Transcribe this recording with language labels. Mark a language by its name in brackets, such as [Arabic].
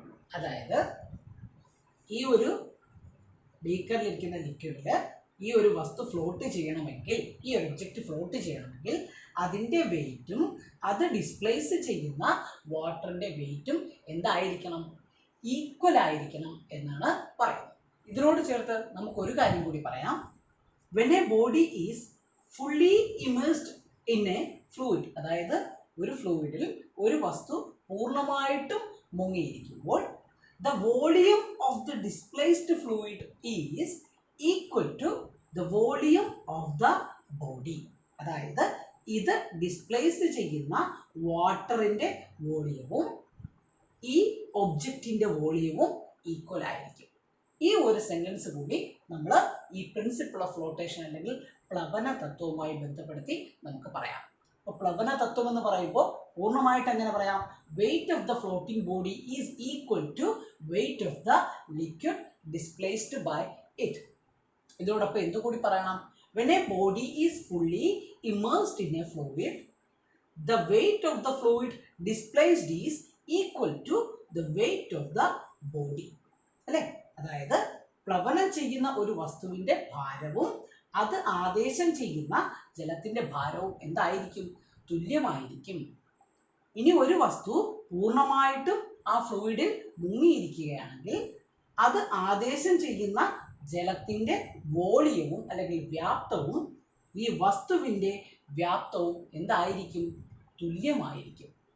[Malayalam] അതായത് ഈ ഒരു ബീക്കറിലിരിക്കുന്ന ലിക്വിഡില് ഈ ഒരു വസ്തു ഫ്ലോട്ട് ചെയ്യണമെങ്കിൽ, ഈ ഒരു ഒബ്ജക്റ്റ് ഫ്ലോട്ട് ചെയ്യണമെങ്കിൽ അതിന്റെ വെയിറ്റും അത് ഡിസ്പ്ലേസ് ചെയ്യുന്ന വാട്ടറിന്റെ വെയിറ്റും എന്തായിരിക്കണം? ഈക്വൽ ആയിരിക്കണം എന്നാണ് പറയുന്നത്. ഇതിനോട് ചേർത്ത് നമുക്കൊരു കാര്യം കൂടി പറയാം. [English] When a body is fully immersed in a fluid, [Malayalam] അതായത് ഒരു ഫ്ലൂയിഡിൽ ഒരു വസ്തു പൂർണ്ണമായിട്ടും മുങ്ങിയിരിക്കുമ്പോൾ [English] the volume of the displaced fluid is equal to the volume of the body. [Malayalam] അതായത് ഇത് ഡിസ്പ്ലേസ് ചെയ്യുന്ന വാട്ടറിന്റെ വോളിയവും ഈ ഒബ്ജക്റ്റിന്റെ വോളിയവും ഈക്വൽ ആയിരിക്കും. ഈ ഒരു സെന്റൻസ് കൂടി നമ്മൾ ഈ പ്രിൻസിപ്പിൾ ഓഫ് ഫ്ലോട്ടേഷൻ അല്ലെങ്കിൽ പ്ലവന തത്വവുമായി ബന്ധപ്പെടുത്തി നമുക്ക് പറയാം. അപ്പോൾ പ്ലവന തത്വം എന്ന് പറയുമ്പോൾ പൂർണ്ണമായിട്ട് എങ്ങനെ പറയാം? [English] Weight of the floating body is equal to weight of the liquid displaced by it. [Malayalam] ഇതോടൊപ്പം എന്തുകൂടി പറയണം? [English] when a body is fully immersed in a fluid, the weight of the fluid displaced is equal to the weight of the body. [Malayalam] അല്ലേ? അതായത് പ്ലവനം ചെയ്യുന്ന ഒരു വസ്തുവിന്റെ ഭാരവും അത് ആദേശം ചെയ്യുന്ന ജലത്തിന്റെ ഭാരവും എന്തായിരിക്കും? തുല്യമായിരിക്കും. ഇനി ഒരു വസ്തു പൂർണ്ണമായിട്ടും ആ ഫ്ലൂയിഡിൽ മുങ്ങിയിരിക്കുകയാണെങ്കിൽ അത് ആദേശം ചെയ്യുന്ന ജലത്തിന്റെ വോളിയവും അല്ലെങ്കിൽ വ്യാപ്തവും ഈ വസ്തുവിന്റെ വ്യാപ്തവും എന്തായിരിക്കും? തുല്യമായിരിക്കും.